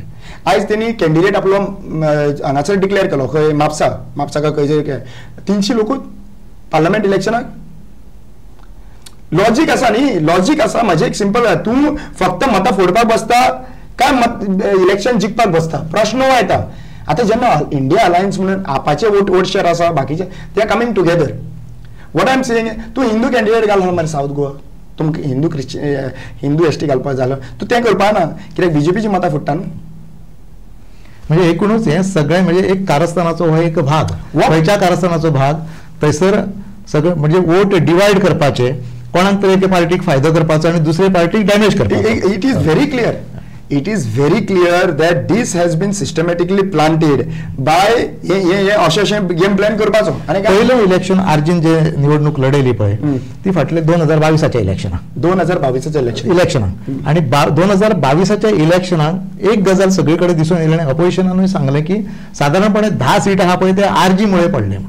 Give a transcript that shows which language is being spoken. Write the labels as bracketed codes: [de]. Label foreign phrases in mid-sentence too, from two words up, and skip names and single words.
[kok] आयज तेणी कॅन्डिडेट आपलो हांगासर डिक्लेअर केलो खंय म्हापसा खंयचे 300 लोकूच पार्लमेंट इलेक्शनाक. लॉजीक आसा न्ही, लॉजीक आसा. म्हाजें एक सिंपल, तूं फक्त मतां फोडपाक बसता काय इलेक्शन जिखपाक बसता, प्रश्न हो येता. आतां जेन्ना इंडिया अलायन्स म्हणून आपाचे [en] vote share [kok] आसा बाकीचे ते [en] are coming together. What I am saying, [kok] तूं हिंदू कॅन्डिडेट घालना मरे साऊथ गोवा, तुमकां हिंदू एसटी घालपाक जालो तूं तें करपा ना, कित्याक बीजेपीची मतां फुट्टा न्हू. म्हणजे एकूणच हे सगळें म्हणजे एक कारस्थानाचो हो एक भाग, खंयच्या कारस्थानाचो भाग, थंयसर सगळें म्हणजे [en] vote divide [kok] करपाचे, कोणाक तरी एके पार्टीक फायदो करपाचो आनी दुसरे पार्टीक डॅमेज करपाचो. [en] It is very clear. It is very clear that this has been systematically planted by [kok] अशें गेम प्लॅन करपाचो. आनी पयलें इलेक्शन आर्जीन जे निवडणूक लडयली पळय ती फाटले 2022च्या इलेक्शनाक 2022च्या इलेक्शनाक आनी 2022च्या इलेक्शनाक एक गजाल सगळे कडेन दिसून येयलें, अपोजिशनानूय सांगलें की सादारणपणे 10 सीट आहा पळय ते आरजी मुळे पडले म्हणून.